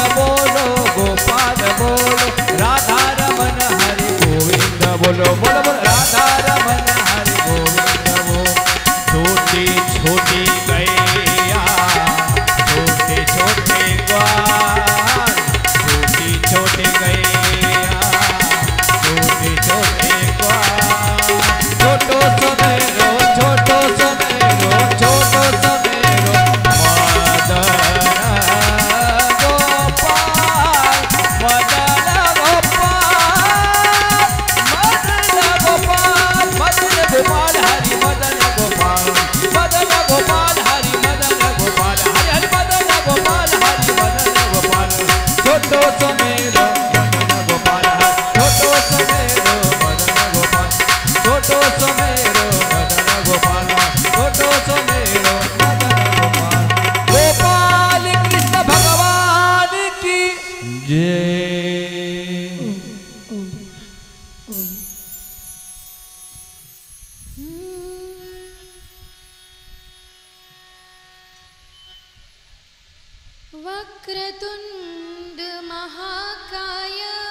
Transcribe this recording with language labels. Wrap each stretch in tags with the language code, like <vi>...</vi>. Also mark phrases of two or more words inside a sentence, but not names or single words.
<hi>बोलो गोपाल बोलो, राधा रमन हरि गोविंद बोलो, बोलो बोलो राधा रमन हरि गोविंद बोलो। छोटी छोटी गैया छोटे छोटे ग्वाल, छोटी छोटी गैया छोटे छोटे ग्वाल,</hi> <bra>छोटो सो मेरो छोटो सो मेरो छोटो सो मेरो मदन गोपाल, मदन गोपाल, मदन गोपाल, मदन गोपाल हरि मदन गोपाल, मदन गोपाल हरि मदन गोपाल, हरि हरि मदन गोपाल हरि मदन गोपाल। छोटो सो मेरो मदन गोपाल, छोटो सो मेरो मदन गोपाल, छोटो सो मेरो मदन गोपाल, छोटो सो मेरो मदन गोपाल।</bra> <hi>गोपाल कृष्ण भगवान की जय।</hi> <sa>वक्रतुंड महाकाय</sa>